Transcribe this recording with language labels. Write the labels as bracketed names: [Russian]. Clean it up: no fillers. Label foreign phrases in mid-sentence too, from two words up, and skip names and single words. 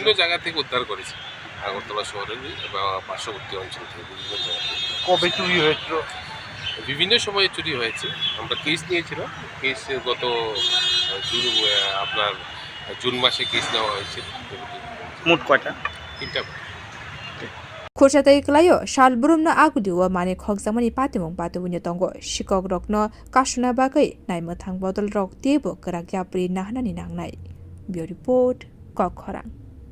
[Bangla] বিভিন্ন জায়গা থেকে উদ্ধার করেছে, আগরতলা শহরের বা পার্শ্ববর্তী অঞ্চল থেকে বিভিন্ন জায়গা থেকে। কবে চুরি হয়েছিল? বিভিন্ন সময়ে চুরি হয়েছে। আমরা কেস নিয়েছিলাম, কেস গত জুন মাসে কেস নেওয়া হয়েছে। মোট কয়টা? 3টা। [Kok Borok] खुर्सातै क्लायो साल बुरुमनो आगुदिव माने खगजाकमानि पातिमुं पातुबुनि तंगो शिकक रकनो कासुना बागै नायमोथां बदल रक तेबो गराक याप्रि नाहनानि नांनाय। बियो रिपोर्ट कखरां।